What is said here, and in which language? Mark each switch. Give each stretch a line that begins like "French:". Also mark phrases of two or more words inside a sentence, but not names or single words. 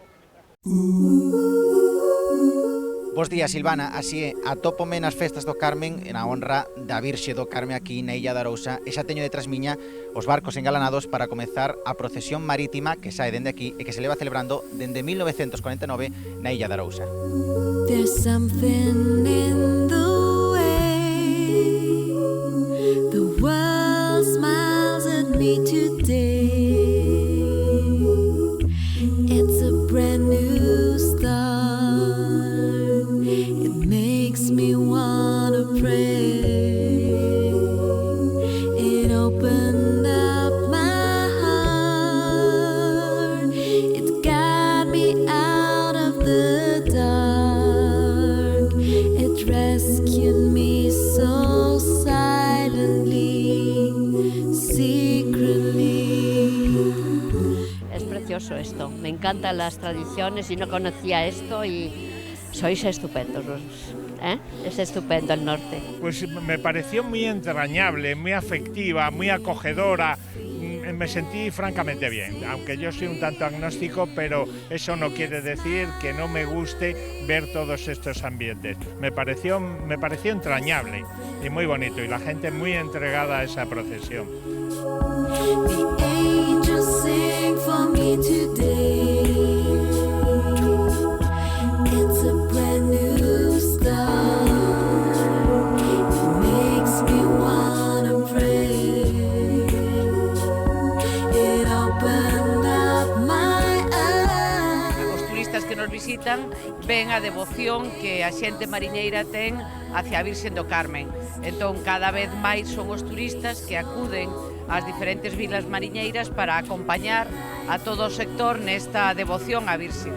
Galician: Bos días, Silvana. Así é, atópome nas festas do Carmen na honra da Virxe do Carme aquí na Illa de Arousa e xa teño detrás miña os barcos engalanados para comezar a procesión marítima que sae dende aquí e que se leva celebrando dende 1949 na Illa de Arousa.
English: There's something in the way the world smiles at me today. It's a brand new start. Makes me wanna pray. It opened up my heart. It got me out of the dark. It rescued me so silently, secretly.
Spanish: Es precioso esto, me encantan las tradiciones y no conocía esto y sois estupendos, es estupendo el norte. Pues me pareció muy entrañable, muy afectiva, muy acogedora, me sentí francamente bien, aunque yo soy un tanto agnóstico, pero eso no quiere decir que no me guste ver todos estos ambientes. Me pareció entrañable y muy bonito, y la gente muy entregada a esa procesión.
English: The angels sing for me today. It's a brand new start. It makes me wanna pray. It opened up my eyes.
Galician: Os turistas que nos visitan ven a devoción que a xente mariñeira ten hacia a Virxe do Carmen. Entón, cada vez máis son os turistas que acuden ás diferentes vilas mariñeiras para acompañar a todo o sector nesta devoción á Virxe.